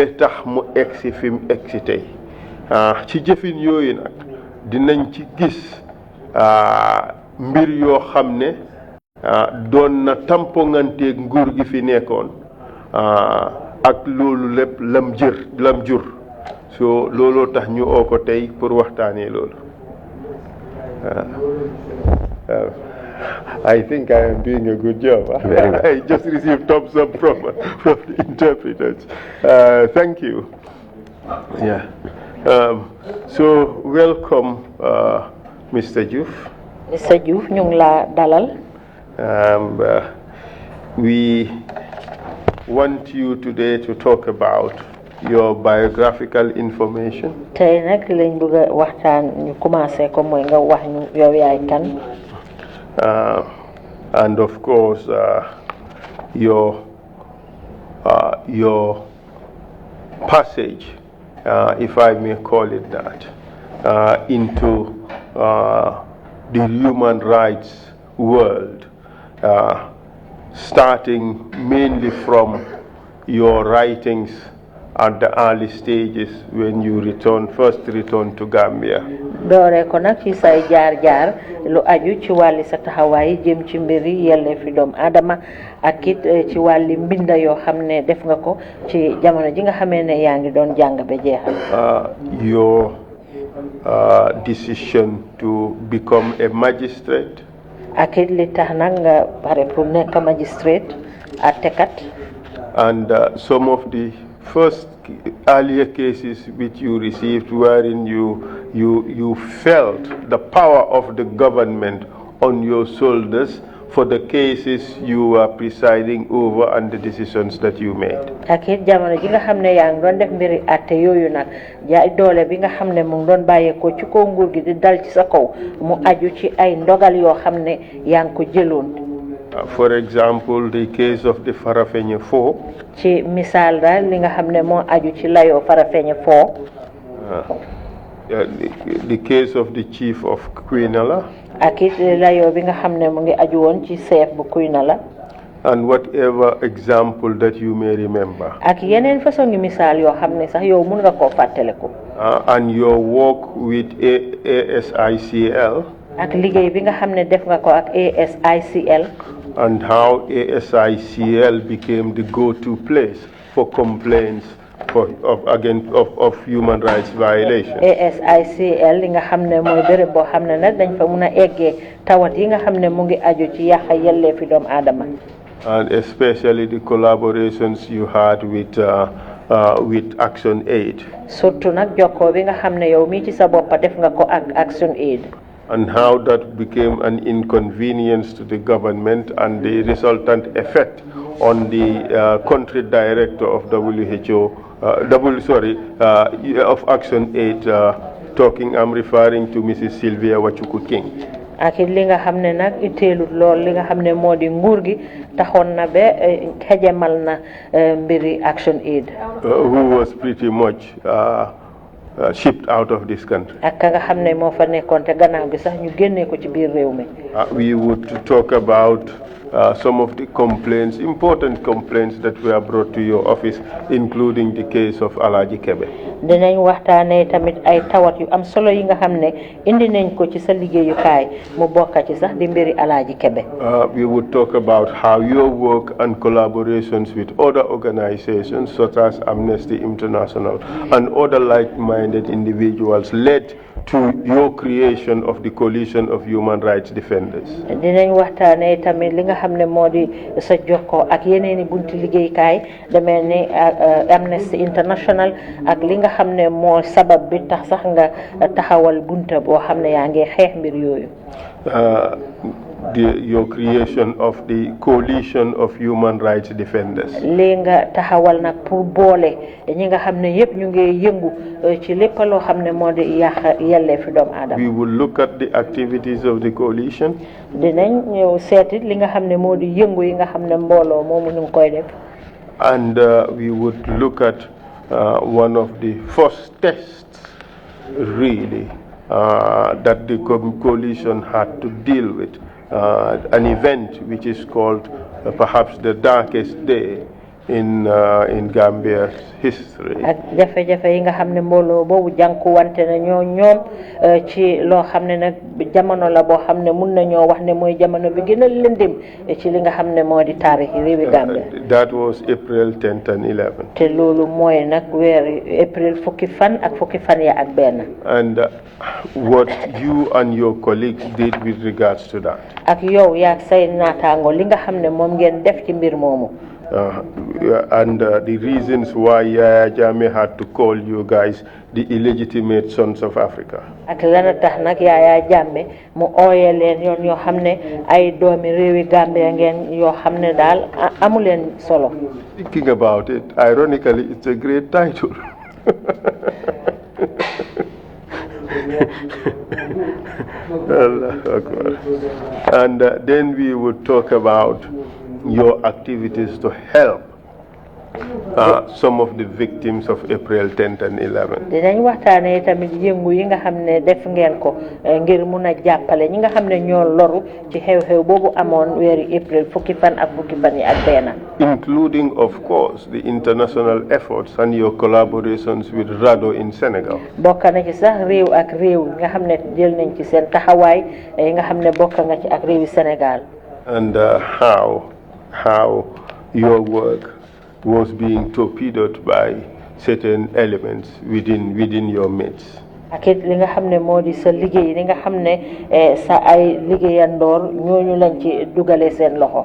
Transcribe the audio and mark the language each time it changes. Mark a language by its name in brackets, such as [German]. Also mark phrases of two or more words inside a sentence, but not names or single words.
[Wolof] tax mu egsi fi mu egsi tey ci jëfin yooyu nag dinañ ci gis mbir yoo xam ne doon na tamponganteeg nguur gi fi nekkoon ak loolu lépp lam jur so looloo tax ñu oo ko tey pour waxtaanee loolu [English] I think I am doing a good job. I just received thumbs up from the interpreters. Thank you. Yeah. So welcome, Mr. Joof. Mr. [Wolof] Joof, ñu ngi la dalal. [English] We want you today to talk about your biographical information. [Wolof] Tey nag lañ bëgg a waxtaan ñu commencé ko mooy nga wax ñu yow yaay kan. [English] And of course, your passage, if I may call it that, into the human rights world, starting mainly from your writings at the early stages when you first returned to Gambia. [Wolof] doore ko nag ci say jaar-jaar lu aju ci wàlli sa taxawaay jëm ci mbiri yelleefi doomu aadama ak it ci wàlli mbinda yoo xam ne def nga ko ci jamono ji nga xamee ne yaa ngi doon jàng ba jeexal. [English] Your decision to become a magistrate. [Wolof] ak it li tax nag nga pare pour nekk magistrate àttekat. [English] And some of the first earlier cases which you received wherein you felt the power of the government on your shoulders for the cases you were presiding over and the decisions that you made. [Wolof] ak it jamono ji nga xam ne yaa ngi doon def mbiri àtte yooyu nag jaay doole bi nga xam ne mu ngi doon bàyyeekoo ci kaw nguur gi di dal ci sa kaw mu aju ci ay ndogal yoo xam ne yaa ngi ko jëloon. [English] For example, the case of the Farafenni 4. [Wolof] ci misaal daal li nga xam ne moo aju ci layoo Farafenni 4. [English] The case of the chief of Quinala. [Wolof] ak it layoo bi nga xam ne mu ngi aju woon ci chef bu Quinala. [English] And whatever example that you may remember. [Wolof] ak yeneen façon ngi misaal yoo xam ne sax yow mun nga koo fàttaliku. [English] And your work with ASICL. [Wolof] ak liggéey bi nga xam ne def nga ko ak ASICL. [English] And how ASICL became the go-to place for complaints of human rights violations. [Wolof] ASICL li nga xam ne mooy béréb boo xam ne nag dañ fa mun a eggee tawat yi nga xam ne mu ngi aju ci yàq yelleefi doomu aadama. [English] And especially the collaborations you had with Action Aid. [Wolof] surtout nag jokkoo bi nga xam ne yow mii ci sa boppa def nga ko ak Action Aid. [English] And how that became an inconvenience to the government and the resultant effect on the country director of WHO, of Action Aid, I'm referring to Mrs. Sylvia Wachuku King. [Wolof] ak li nga xam ne nag itteelut lool li nga xam ne moo di nguur gi taxoon na ba xejamal na mbiri Action Aid. [English] Who was pretty much shipped out of this country. [Wolof] ak ka nga xam ne moo fa nekkoon te gannaaw gi sax ñu génnee ko ci biir réew mi. [English] We would talk about some of the complaints, important complaints that were brought to your office, including the case of Alaji Kebe. [Wolof] dinañ waxtaanee tamit ay tawat yu am solo yi nga xam ne indi nañ ko ci sa liggéeyukaay mu bokka ci sax di mbiri Alaji Kebe. [English] We would talk about how your work and collaborations with other organizations such as Amnesty International and other like-minded individuals led to your creation of the coalition of human rights defenders. [Wolof] dinañ waxtaanee tamit li nga xam ne moo di sa jokkoo ak yeneeni bunti liggéeykaay demee ni Amnesty International ak li nga xam ne moo sabab bi tax sax nga taxawal bunta boo xam ne yaa ngi xeex mbir yooyu. [English] Your creation of the coalition of human rights defenders. [Wolof] lii nga taxawal nag pour boole ñi nga xam ne yëpp ñu ngi yëngu ci lépp loo xam ne moo di yàq yelleefi doomu aadama. [English] We will look at the activities of the coalition. [Wolof] dinañ ñëw seeti li nga xam ne moo di yëngu yi nga xam ne mbooloo moomu ñu ngi koy def. [English] And we would look at one of the first tests, really, that the coalition had to deal with. An event which is called perhaps the darkest day in Gambia's history. [Wolof] ak jafe-jafe yi nga xam ne mbooloo boobu jànkuwante na ñoom ci loo xam ne nag jamono la boo xam ne mun nañoo wax ne mooy jamono bi gën a lëndëm ci li nga xam ne moo di taarix réewi Gambia. [English] That was April 10th and 11th. [Wolof] te loolu mooy nag weeri April fukki fan ya ak benn. [English] And what you and your colleagues did with regards to that. [Wolof] ak yow yaag say naataango li nga xam ne moom ngeen def ci mbir moomu. [English] And the reasons why Yaya Jammeh had to call you guys the illegitimate sons of Africa. [Wolof] ak lana tax nag Yaya Jammeh mu ooye leen yoon yoo xam ne ay doomi réewi Gambia ngeen yoo xam ne daal amu leen solo. [English] Thinking about it, ironically, it's a great title. And then we would talk about your activities to help some of the victims of April 10th and 11th. [Wolof] dinañ waxtaanee tamit yëngu yi nga xam ne def ngeen ko ngir mun a jàppale ñi nga xam ne ñoo loru ci xew-xew boobu amoon weeri April fukki fan yi ak benn. [English] Including, of course, the international efforts and your collaborations with RADO in Senegal. [Wolof] bokk na ci sax réew ak réew nga xam ne jël nañ ci seen taxawaay yi nga xam ne bokk nga ci ak réewi Sénégal. [English] And how your work was being torpedoed by certain elements within your midst. [Wolof] ak it li nga xam ne moo di sa liggéey li nga xam ne sa ay liggéeyandoor ñooñu lañ ci dugale seen loxo.